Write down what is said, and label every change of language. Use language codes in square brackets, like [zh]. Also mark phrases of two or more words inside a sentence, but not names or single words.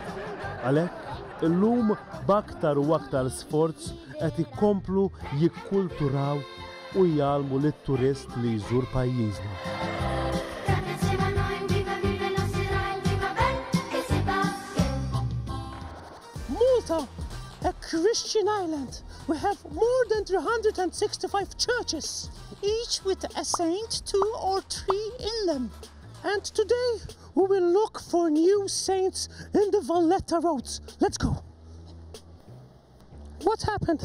[mt] Għalhekk illum b'aktar u aktar sforz qed ikomplu jikkulturaw u jgħalmu lit-turist li jżur pajjiżna. Malta, [en] a Christian island. We have more than 365 churches, each with a saint, 2 or 3 in them. And today we will look for new saints in the Valletta roads. Let's go. What happened?